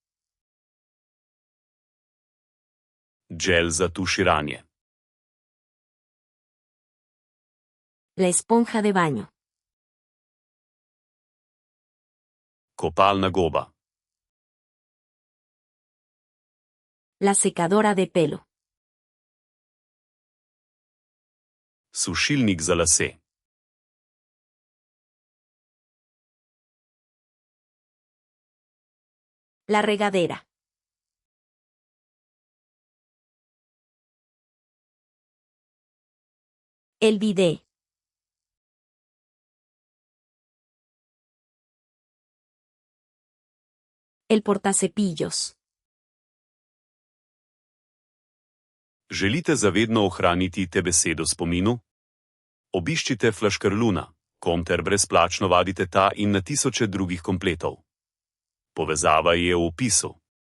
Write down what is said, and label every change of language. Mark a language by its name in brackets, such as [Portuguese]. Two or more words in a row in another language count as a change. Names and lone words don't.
[Slovenian] Gel za tuširanje. [Spanish] La esponja de baño. [Slovenian] Kopalna goba. [Spanish] La secadora de pelo. [Slovenian] Sušilnik za lase. [Spanish] La regadera. El bidé. El portacepillos. [Slovenian] Želite zavedno ohraniti te besede v spominu? Obiščite Flaškarluna, kom ter brezplačno vadite ta in na tisoče drugih kompletov. Povezava je v opisu.